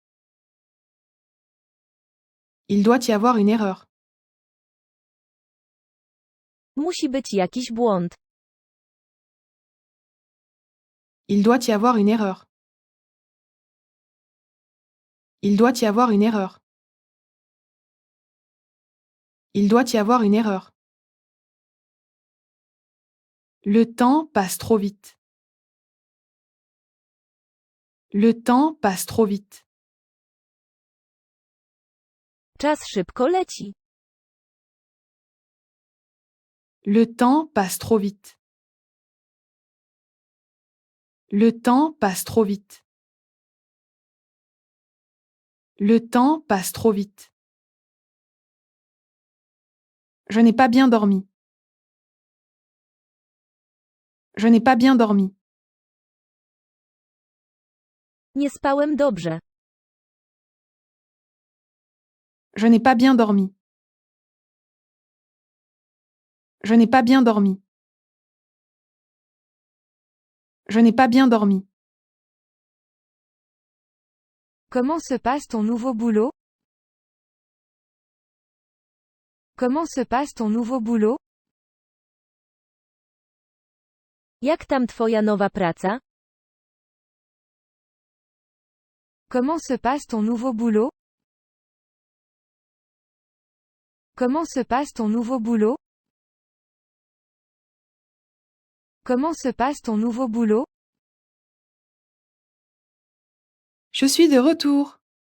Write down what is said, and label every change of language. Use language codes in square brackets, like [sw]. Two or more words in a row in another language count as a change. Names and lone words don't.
[fr] Il doit y avoir une erreur. [pl] Musi być jakiś błąd. [fr] Il doit y avoir une erreur. Il doit y avoir une erreur. Il doit y avoir une erreur. Le temps passe trop vite. Le temps passe trop vite. [pl] Czas szybko leci. [fr] Le temps passe trop vite. Le temps passe trop vite. Le temps passe trop vite. Je n'ai pas bien dormi. Je n'ai pas bien dormi. [pl] Nie spałem dobrze. [fr] Je n'ai pas bien dormi. Je n'ai pas bien dormi. Je n'ai pas bien dormi. Comment se passe ton nouveau boulot? Comment se passe ton nouveau boulot? [pl] Jak tam twoja nowa praca? [fr] Comment se passe ton nouveau boulot? Comment se passe ton nouveau boulot? Comment se passe ton nouveau boulot? Je suis de retour.